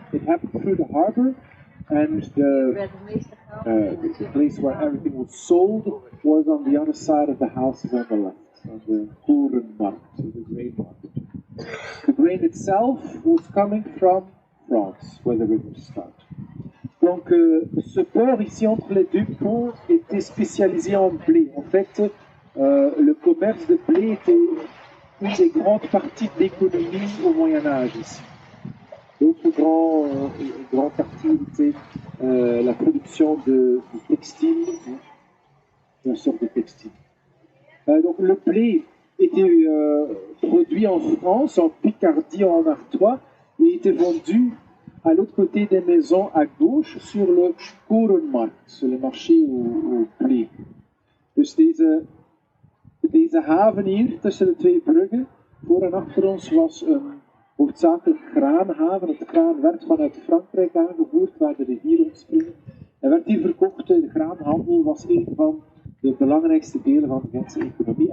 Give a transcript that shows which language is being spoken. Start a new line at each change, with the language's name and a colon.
English: It happened through the harbor, and the place where everything was sold was on the other side of the houses on the left, on the Korenmarkt, so the grain market. The grain itself was coming from France, where the rivers start.
French: Donc, ce port ici entre les deux ponts était spécialisé en blé. En fait, le commerce de blé était une des grandes parties de l'économie au Moyen-Âge ici. L'autre grand partie était la production de textile, une sorte de textile. Donc, le blé était produit en France, en Picardie, en Artois, et était vendu à l'autre côté des maisons, à gauche, sur le Korenmarkt, sur le marché au blé.
Dutch: Dus deze haven hier, tussen de twee bruggen, voor en achter ons, was een hoofdzakelijk graanhaven. Het graan werd vanuit Frankrijk aangevoerd, waar de rivier ontspringt. En werd hier verkocht. De graanhandel was een van de belangrijkste delen van de Gentse economie.